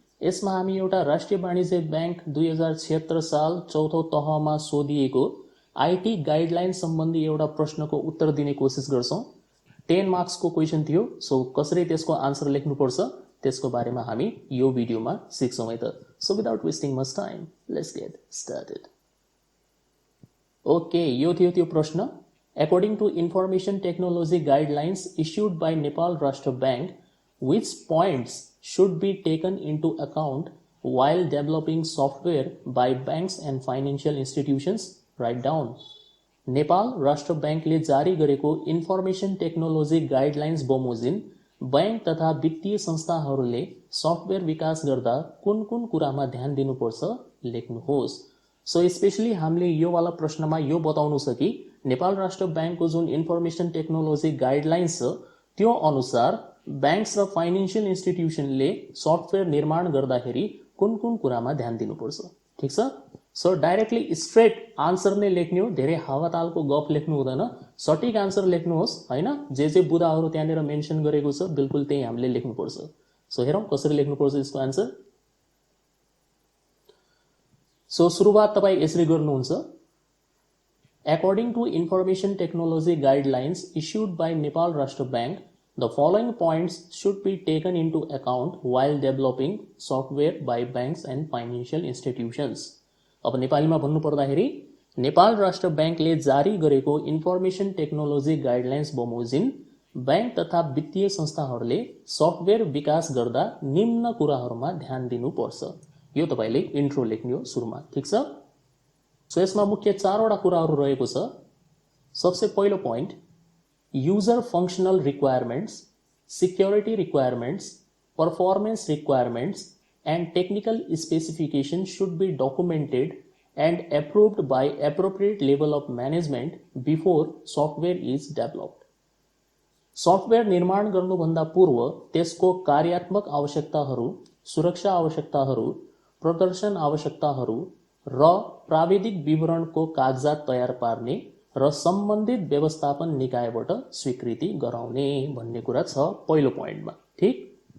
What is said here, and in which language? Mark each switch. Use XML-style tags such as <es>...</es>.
<ne>यसमा हामी एउटा राष्ट्रिय वाणिज्य ब्याङ्क 2076 साल चौथो तहमा सोधिएको आईटी गाइडलाइन सम्बन्धी एउटा प्रश्नको उत्तर दिने कोसिस गर्छौँ। 10 मार्क्सको क्वेसन थियो, सो कसरी त्यसको आन्सर लेख्नुपर्छ त्यसको बारेमा हामी यो भिडियोमा सिक्छौँ है त।</ne> <en>So without wasting much time let's get started.</en> <ne>Okay, यो थियो त्यो प्रश्न।</ne> <en>According to information technology guidelines issued by Nepal Rashtra Bank, which points should be taken into account while developing software by banks and financial institutions? Write down.</en> <ne>Nepal राष्ट्र ब्याङ्कले जारी गरेको information technology guidelines बमोजिम bank तथा वित्तीय संस्थाहरूले software विकास गर्दा कुन कुन कुरामा ध्यान दिनुपर्छ लेख्नुहोस्। सो स्पेशली हामीले यो वाला प्रश्नमा यो बताउनु छ कि नेपाल राष्ट्र ब्याङ्कको जुन इन्फर्मेसन टेक्नोलोजी गाइडलाइन्स छ त्यो अनुसार ब्याङ्क्स र फाइनेन्शियल इन्स्टिट्युसनले सफ्टवेयर निर्माण गर्दाखेरि कुन कुन कुरामा ध्यान दिनुपर्छ। ठिक छ। सो डाइरेक्टली स्ट्रेट आन्सर नै लेख्ने हो, धेरै हावातालको गफ लेख्नु हुँदैन, सठिक आन्सर लेख्नुहोस् हैन। जे बुदाहरू त्यहाँनिर मेन्सन गरेको छ बिल्कुल त्यही हामीले लेख्नुपर्छ। सो हेरौँ कसरी लेख्नुपर्छ यसको आन्सर। सो सुरुवात तपाईँ यसरी गर्नुहुन्छ। According to information technology guidelines issued by Nepal Rashtra Bank, the following points should be taken into account while developing software by banks and financial institutions. अब नेपालीमा भन्नु पर्दाखेरि नेपाल राष्ट्र ब्याङ्कले जारी गरेको इन्फर्मेसन टेक्नोलोजी गाइडलाइन्स बमोजिम बैंक तथा वित्तीय संस्थाहरूले सफ्टवेयर विकास गर्दा निम्न कुराहरूमा ध्यान दिनुपर्छ। यो तपाईले इन्ट्रो लेख्ने हो सुरुमा। ठीक छ। सो यसमा मुख्य चारवटा कुराहरू रहेको छ। सबसे पहिलो point,</ne> <en>User functional requirements, security requirements, performance requirements and technical specification should be documented and approved by appropriate level of management before software is developed.</en> <ne>Software निर्माण गर्नुभन्दा पूर्व त्यसको कार्यात्मक आवश्यकताहरू, सुरक्षा आवश्यकताहरू, प्रदर्शन आवश्यकताहरू र प्राविधिक विवरणको कागजात तयार पार्ने र सम्बन्धित व्यवस्थापन निकायबाट स्वीकृति गराउने भन्ने कुरा छ पहिलो पोइन्टमा। ठीक।</ne>